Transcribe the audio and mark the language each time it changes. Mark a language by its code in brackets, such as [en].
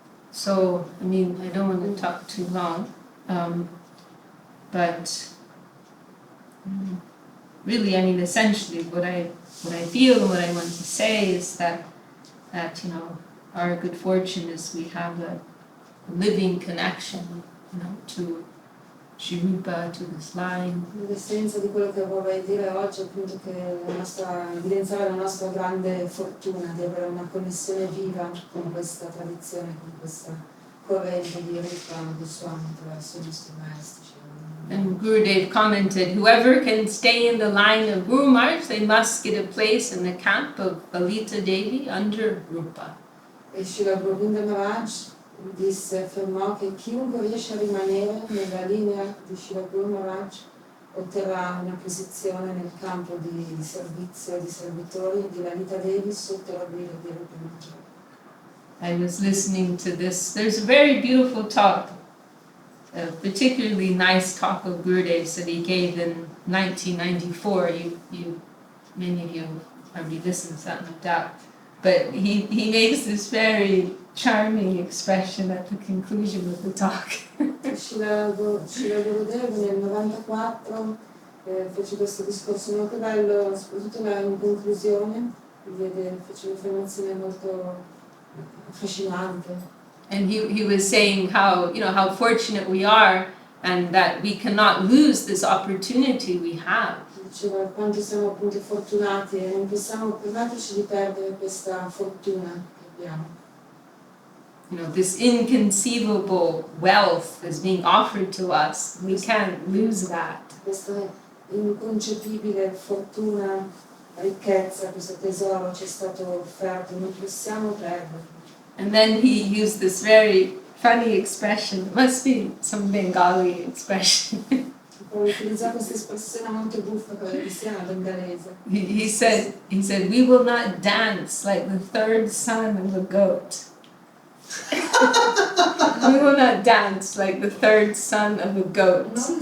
[en] So, I don't want to talk too long, but really, essentially what I feel and what I want to say is that our good fortune is we have a living connection, to Sri Rupa to this line. [it] L'essenza di quello che vorrei dire oggi è appunto che evidenziare la nostra grande fortuna di avere una connessione viva con questa tradizione, con questa corrente di Rupa Goswami attraverso i nostri maestri. [en] And Gurudev commented, whoever can stay in the line of Guru Maharaj, they must get a place in the camp of Balita Devi under Rupa. [it] E Srila Govinda Maharaj affermò che chiunque riesce a rimanere nella linea di Srila Guru Maharaj otterrà una posizione nel campo di servizio di servitori di Lalita Devi sotto la guida di Rupa Maharaj. [en] I was listening to this. There's a very beautiful talk, a particularly nice talk of Gurudev's that he gave in 1994. Many of you probably listened to that, no doubt. But he makes this very charming expression at the conclusion of the talk. [it] Srila Gurudev nel 94 fece questo discorso molto bello, soprattutto in conclusione, fece un'affermazione molto affascinante. [en] And he was saying how fortunate we are and that we cannot lose this opportunity we have. [it] Diceva quanto siamo appunto fortunati e non possiamo permetterci di perdere questa fortuna che abbiamo. [en] This inconceivable wealth is being offered to us. We can't lose that. [it] Questa inconcepibile fortuna, ricchezza, questo tesoro ci è stato offerto, non possiamo perderlo. [en] And then he used this very funny expression. It must be some Bengali expression. [it] Utilizzò questa espressione molto buffa, quella che sia bengalese. [en] He said, we will not dance like the third son of a goat. We will not dance like the third son of a goat.